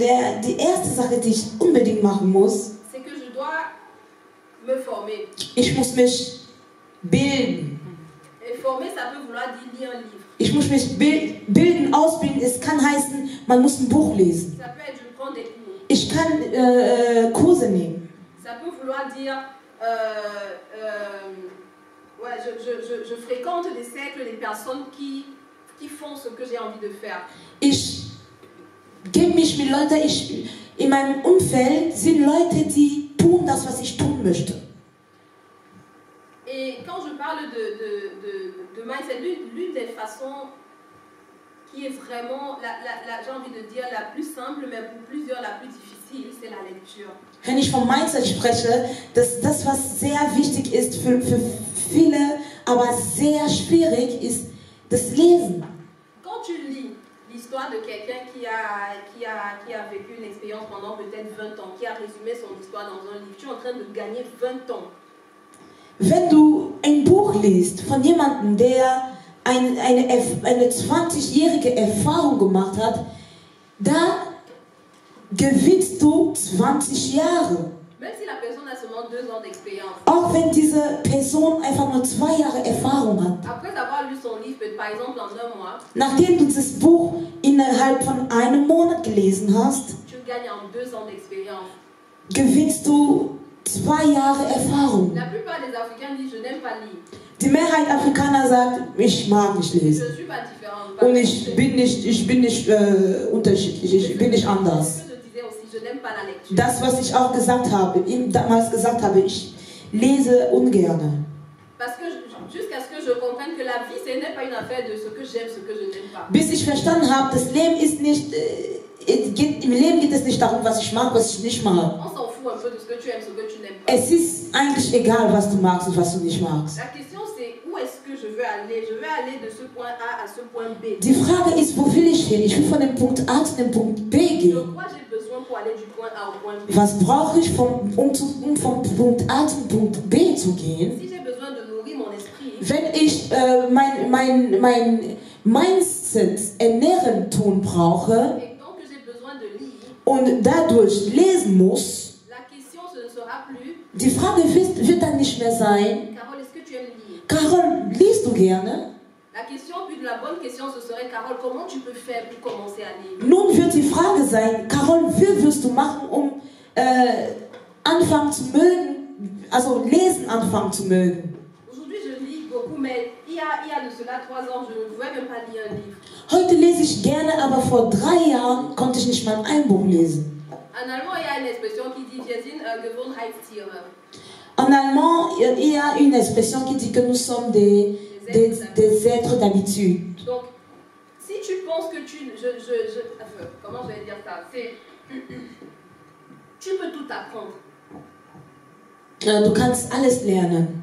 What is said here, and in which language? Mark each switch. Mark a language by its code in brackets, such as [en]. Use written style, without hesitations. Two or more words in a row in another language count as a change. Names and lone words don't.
[de] Die erste Sache, die ich unbedingt machen muss, ich muss mich bilden. Ich muss mich bilden, ausbilden. Es kann heißen, man muss ein Buch lesen. Ich kann Kurse nehmen. [fr] Je fréquente des cercles, des personnes qui font ce que j'ai envie de faire. [de] Ich gebe mich mit Leuten, in meinem Umfeld sind Leute, die tun das, was ich tun möchte. [fr] Et quand je parle de mindset, l'une des façons qui est vraiment, j'ai envie de dire, la plus simple, mais pour plusieurs la plus difficile, c'est la lecture. [de] Wenn ich vom Mindset spreche, das was sehr wichtig ist für viele, aber sehr schwierig ist, das Lesen. [fr] Quand tu lis l'histoire de quelqu'un qui a vécu une expérience pendant peut-être 20 ans, qui a résumé son histoire dans un livre, tu es en train de gagner 20 ans. [de] Wenn du ein Buch liest von jemandem, der eine 20-jährige Erfahrung gemacht hat, da gewinnst du 20 Jahre. [fr] Même si la personne a seulement 2 ans d'expérience. [de] Auch wenn diese Person einfach nur 2 Jahre Erfahrung hat. [fr] Après avoir lu son livre, par exemple en 1 mois. [de] Nachdem du das Buch innerhalb von einem Monat gelesen hast, [fr] tu gagnes en 2 ans d'expérience. [de] Gewinnst du 2 Jahre Erfahrung. [fr] La plupart des Africains disent, je n'aime pas lire. [de] Die Mehrheit Afrikaner sagt, ich mag nicht lesen. [fr] Je suis pas différent. [de] Und ich bin nicht unterschiedlich, ich bin nicht anders. Das, was ich auch gesagt habe, damals gesagt habe, ich lese ungern. [fr] Jusqu'à ce que je comprenne que la vie, ce n'est pas une affaire de ce que j'aime, ce que je n'aime pas. [de] Bis ich verstanden habe, das Leben ist nicht, im Leben geht es nicht darum, was ich mag, was ich nicht mag. [fr] On s'en fout un peu de ce que tu aimes, ce que tu n'aimes pas. [de] Es ist eigentlich egal, was du magst und was du nicht magst. [fr] La question c'est où est-ce que je veux aller? Je veux aller de ce point A à ce point B. [de] Die Frage ist, wo will ich hin? Ich will von dem Punkt A zu dem Punkt B gehen. [fr] De quoi j'ai besoin pour aller du point A au point B? [de] Was brauche ich, um vom Punkt A zum Punkt B zu gehen? [fr] Si j'ai besoin de nourrir mon esprit, [de] wenn ich mein Mindset ernähren tun brauche [fr] et donc que j'ai besoin de lire, [de] und dadurch lesen muss, [fr] la question ce ne sera plus, [de] die Frage wird dann nicht mehr sein, [fr] Carole, est-ce que tu aimes lire? [de] Carole, liest du gerne? [fr] La question, puis la bonne question, ce serait, Carole, comment tu peux faire pour commencer à lire? [de] Nun wird die Frage sein, Carole, wie wirst du machen, um anfangen zu mögen, also lesen anfangen zu mögen? [fr] Aujourd'hui, je lis beaucoup, mais il y a de cela 3 ans, je ne pouvais même pas lire un livre. [de] Heute lese ich gerne, aber vor 3 Jahren konnte ich nicht mal ein Buch lesen. [fr] En allemand, il y a une expression qui dit, [de] wir sind Gewohnheitstiere. [fr] En allemand, il y a une expression qui dit que nous sommes des êtres d'habitude. Donc, si tu penses que comment je vais dire ça? Tu peux tout apprendre. [de] Du kannst alles lernen.